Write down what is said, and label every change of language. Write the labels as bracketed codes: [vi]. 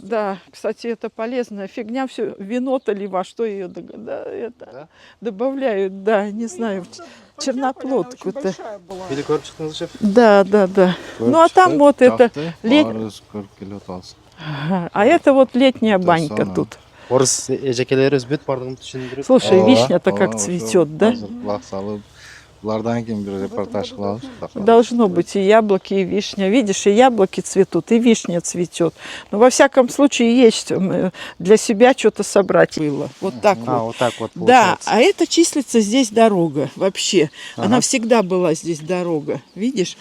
[ru] да, кстати, это полезная фигня, все, вино-то ли во что ее Да? добавляют, да, не знаю, черноплодку-то. [ky] Үйдү көрүп чыктыңыз, шеф? [ru] Да. Ну, а там вот это, ага, а это вот летняя банька самое. тут. [ky] Орыс эжекелерибиз бүт бардыгын түшүндүрүп. [ru] Слушай, вишня-то как цветет, да? [ky] Лак салып, булардан кийин бир репортаж кылабыз. [ru] Должно быть и яблоки, и вишня. Видишь, и яблоки цветут, и вишня цветет. Но во всяком случае есть для себя что-то собрать было. Вот так А, вот. вот так вот Да, получается. а это числится здесь дорога вообще. Она всегда была здесь дорога, видишь?